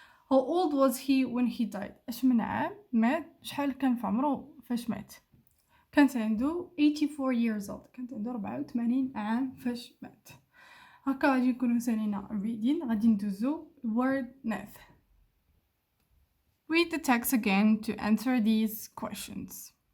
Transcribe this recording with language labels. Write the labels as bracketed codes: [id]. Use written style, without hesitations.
[en] How old was he when he died? [ar] اش من عام مات؟ شحال كان في عمره فاش مات؟ كانت عنده 84 [en] years old. [ar] كانت عنده 84 عام فاش مات. هكا غادي نكونو سالينا reading. غادي ندوزو word math. [en] Read the text again to answer these questions.